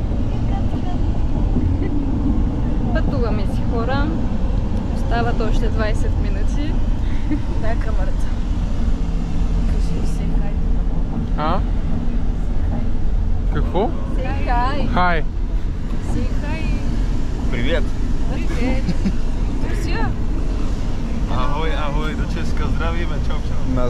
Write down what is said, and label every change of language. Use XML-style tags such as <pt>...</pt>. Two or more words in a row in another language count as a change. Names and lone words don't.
<bg>Пътуваме си, хора. Остават още 20 минути. Дай камерата. Кажи се хай. А? Какво? Хай! Хай! Си хай!</bg> <ru>Привет! Привет! Друзья!</ru> <cs>Ahoj, ahoj, do Česka, zdravíme, čau, čau.</cs>